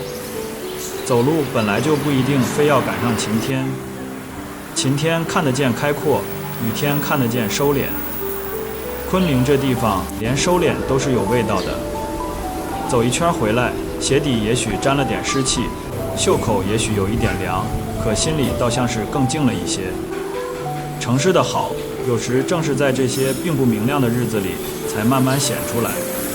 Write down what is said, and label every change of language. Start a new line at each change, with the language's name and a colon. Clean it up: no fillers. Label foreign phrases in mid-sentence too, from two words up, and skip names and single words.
Chinese: 走路本來就不一定非要趕上晴天，晴天看得見開闊，雨天看得見收斂。昆明這地方連收斂都是有味道的。走一圈回來，鞋底也許沾了點濕氣，袖口也許有一點涼，可心裡倒像是更靜了一些。城市的好，有時正是在這些並不明亮的日子裡，才慢慢顯出來。